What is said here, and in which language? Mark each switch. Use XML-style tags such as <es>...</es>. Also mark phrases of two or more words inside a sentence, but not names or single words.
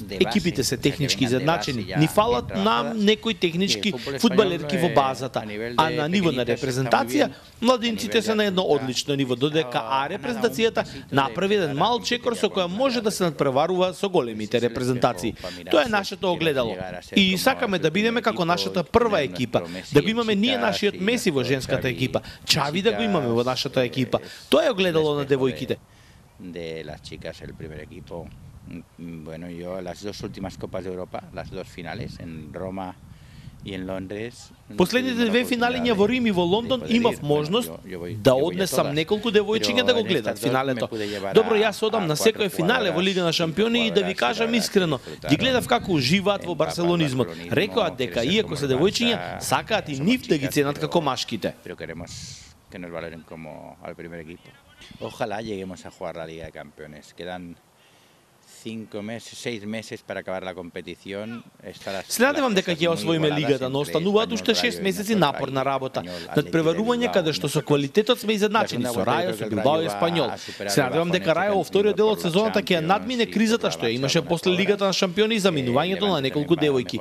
<mk>Екипите се технички изедначени, ни фалат нам некои технички фудбалерки во базата, а на ниво на репрезентација младинците се на едно одлично ниво, додека репрезентацијата направи еден мал чекор со која може да се надпреварува со големите репрезентации. Тоа е нашето огледало. И сакаме да бидеме како нашата прва екипа, да го имаме ние нашиот Меси во женската екипа, Чави да го имаме во нашата екипа. Тоа е огледало на девојките.</mk> <es>De las chicas el primer equipo. Bueno, yo las dos últimas Copas de Europa, las dos finales en Roma</es> <mk>Последните две финалиња во Рим и во Лондон имав можност да однесам неколку девојчиња да го гледат финалето. Добро, јас одам на секој финале во Лига на шампиони и да ви кажам искрено, ги гледав како уживаат во барселонизмот. Рекоа дека иако се девојчиња, сакаат и нив да ги ценат како машките.</mk> <es>Que nos valoren como al primer equipo. Ojalá lleguemos a jugar la Liga de Campeones. Quedan 6 meses para acabar la competición.</es> <mk>Се надевам дека ќе освоиме лигата, но остануваат уште 6 месеци напорна работа. Надпреварување каде што со квалитетот сме изедначени со Рајо, со Билбао и Еспањол. Се надевам дека Рајо во вториот дел од сезоната ќе ја надмине кризата што ја имаше после Лигата на шампиони и заминувањето на неколку девојки.</mk>